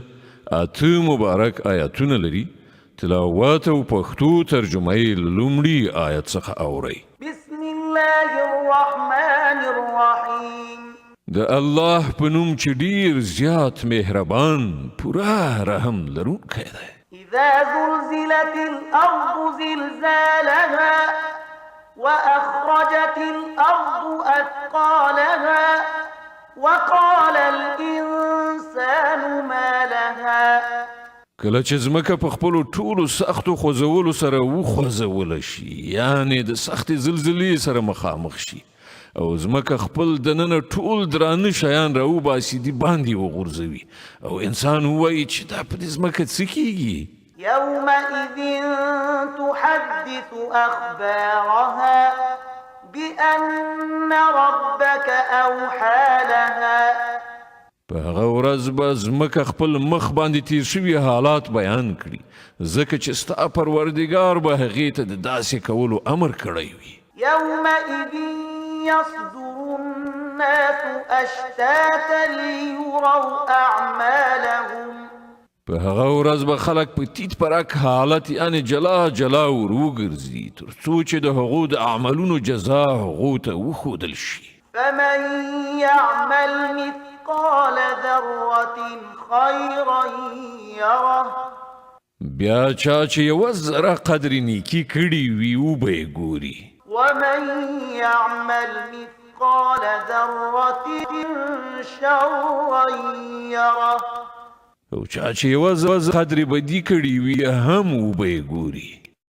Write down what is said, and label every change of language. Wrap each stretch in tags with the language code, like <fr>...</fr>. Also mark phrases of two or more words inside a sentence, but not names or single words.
<ps>اته مبارک آیاتونه لري. تلاوت او پښتو ترجمه یې له لومړي آیت څخه اورئ.</ps> <ar>بسم الله الرحمن الرحیم.</ar> <ps>د الله په نوم چې ډیر زیات مهربان پوره رحم لرونکی دی.</ps> <ar>اذا زلزلت الارض زلزالها واخرجت الارض اثقالها وقال الانسان ما لها.</ar> <ps>کله چې ځمکه په خپلو ټولو سختو خوځولو سره وخوځوله شي، یعنې د سختې زلزلې سره مخامخ شي او ځمکه خپل دننه ټول درانه شیان راوباسي دې باندې وغورځوي او انسان ووایي چې دا په دې ځمکه څه کیږي؟</ps> <ar>يومئذ تحدث أخبارها بأن ربك أوحى لها.</ar> <ps>په هغه ورځ به ځمکه خپل مخ باندې تیر شوي حالات بیان کړي، ځکه چې ستا پروردګار به هغې ته د داسې کولو امر کړی وي.</ps> <ar>يومئذ يصدر الناس أشتاتا ليروا أعمالهم.</ar> <ps>په هغه ورځ به خلک په تیت پرک حالت یعنی جلا جلا وروګرځي تر څو چې د هغو د اعمالونو جزا هغو ته وښودل شي.</ps> <ar>فمن يعمل مثقال ذرة خيرا يره.</ar> <ps>بیا چا چې یوه ذره قدر نیکي کړي وي وبه یې ګوري.</ps> <ar>ومن يعمل مثقال ذرة شرا يره.</ar> <ps>او چا چې یوه قدر بدي کړي وي هم وبه یې ګوري.</ps>